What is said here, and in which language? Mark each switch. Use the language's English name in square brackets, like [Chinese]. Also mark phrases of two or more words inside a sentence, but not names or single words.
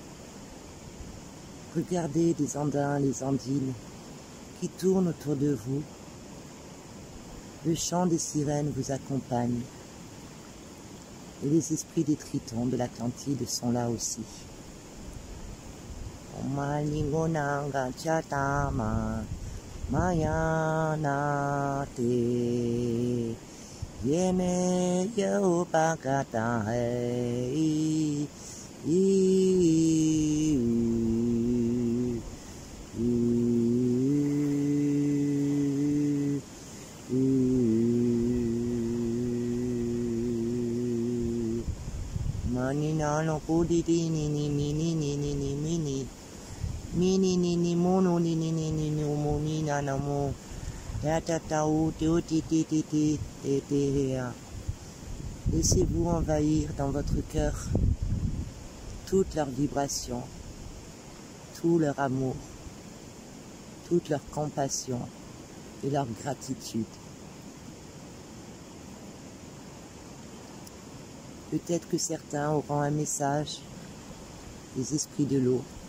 [French] Regardez les andins, les andines qui tournent autour de vous. Le chant des sirènes vous accompagne. Et les esprits des tritons de l'Atlantide sont là aussi. Malingo nanga chatama Mayana te Yeme yo pakata hey Manina no kudi ni ni mini ni ni ni mini mini ni ni mono ni ni ni ni ni moni na na mo ta ta ta ou te o ti ti ti ti te te hea. Laissez-vous envahir dans votre cœur toute leur vibration, tout leur amour, toute leur compassion et leur gratitude. Peut-être que certains auront un message des esprits de l'eau.